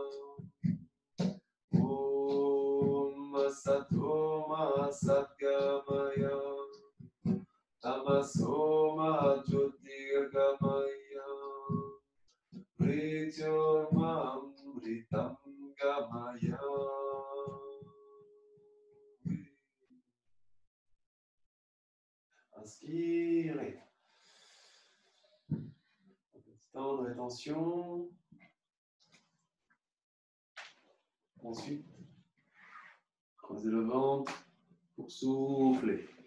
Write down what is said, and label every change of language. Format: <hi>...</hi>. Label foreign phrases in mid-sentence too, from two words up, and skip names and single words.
<sa>Om Asato ma Satgamaya, Tamaso ma Jyotirgamaya, Mrityorma Amritam Gamaya.</sa> <fr>Inspirez. Un petit temps de rétention. Ensuite, croisez le ventre pour souffler.</fr>